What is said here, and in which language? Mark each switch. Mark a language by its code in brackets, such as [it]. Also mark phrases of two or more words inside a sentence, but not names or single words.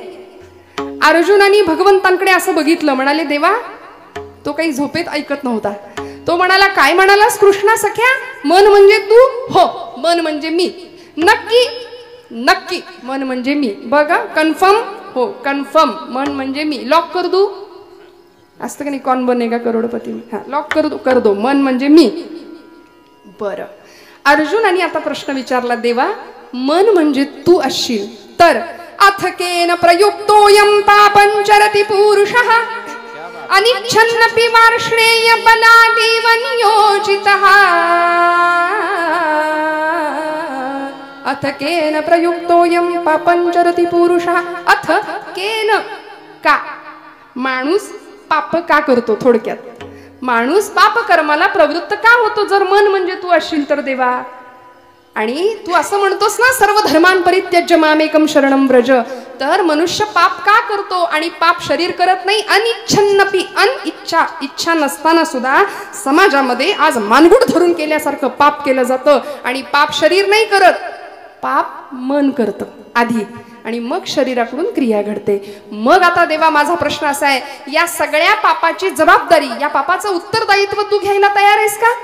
[mr] अर्जुनानी भगवंतांकडे असं बघितलं, म्हणाले देवा, तो काही झोपेत ऐकत नव्हता. तो म्हणाला, काय म्हणालास कृष्णा सख्या, मन म्हणजे तू? हो, मन म्हणजे मी. नक्की? नक्की मन म्हणजे मी. बघा कन्फर्म? हो कन्फर्म, मन म्हणजे मी. [hi] लॉक कर दू? [mr] असतं का नाही, कौन बनेगा करोडपती. हा, [hi] लॉक कर दो, [mr] मन म्हणजे मी. बरं, अर्जुनाने आता प्रश्न विचारला, देवा मन म्हणजे तू असशील तर [sa] अथकेन प्रयुक्तोयम पापंचरति पुरुषः अनिच्छन्नपि वार्ष्णेय बलादेव नियोजितः. अथ केन प्रयुक्तोयम पापंचरति पुरुषः. अथ केन, [mr] का माणूस पाप का करतो. थोडक्यात माणूस पाप कर्माला प्रवृत्त का होतो जर मन म्हणजे तू असशील तर देवा. आणि तू असं म्हणतोस ना, [sa] सर्व धर्मान परित्यज्य मामेकम शरणम व्रज. [mr] तर मनुष्य पाप का करतो आणि पाप शरीर करत नाही. अनिच्छन्नपी, अनिच्छा, इच्छा नसताना सुद्धा समाजामध्ये आज मानगुट धरून केल्यासारखं पाप केलं जातं. आणि पाप शरीर नाही करत, पाप मन करतं आधी. आणि मग शरीराकडून क्रिया घडते. मग आता देवा माझा प्रश्न असा आहे, या सगळ्या पापाची जबाबदारी, या पापाचं उत्तरदायित्व तू घ्यायला तयार आहेस का?